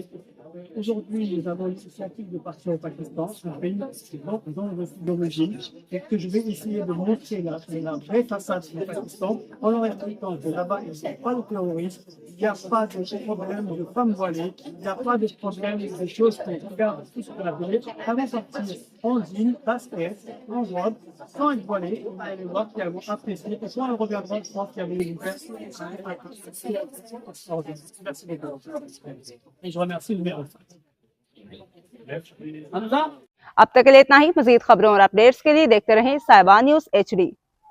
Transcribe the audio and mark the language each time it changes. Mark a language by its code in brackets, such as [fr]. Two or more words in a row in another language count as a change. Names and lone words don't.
[fr] Aujourd'hui, nous avons l'initiative de partir au Pakistan, un pays dont je suis d'origine, et que je vais essayer de montrer la vraie façade du Pakistan en leur expliquant que là-bas, il n'y a pas de terrorisme, il n'y a pas de problème de femmes voilées, il n'y a pas de problème de choses qui regardent tout ce qu'on a donné. Avant de sortir en jean, basket, en robe, sans être voilé, on va aller voir qui vont apprécier. Et quand on reviendra, je pense qu'il y avait une personne. Merci beaucoup. Et je remercie le maire. [ur] اب تک کے لیے اتنا ہی. مزید خبروں اور اپڈیٹس کے لیے دیکھتے رہیں صاحبہ نیوز HD.